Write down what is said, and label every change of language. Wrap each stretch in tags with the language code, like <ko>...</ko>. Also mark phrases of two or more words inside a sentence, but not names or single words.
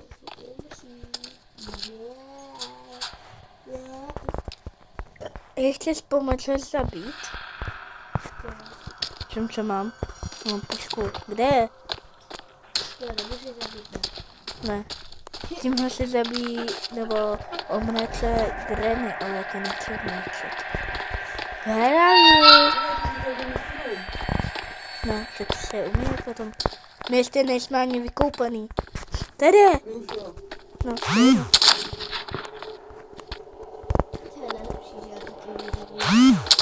<cs>Chceš pomoci zabít? Čím co mám? Mám pušku. Kde je? Nemůžu zabít, Ne. Tímhle se zabíjí, nebo omrače Granny, ale to nechci omračet.</cs> <en>Where are you?</en> <cs>No, tak se umíme potom. My ještě nejsme ani vykoupaný. Tady je. No, tady je. To je nejlepší, že já taky nezabijem.</cs>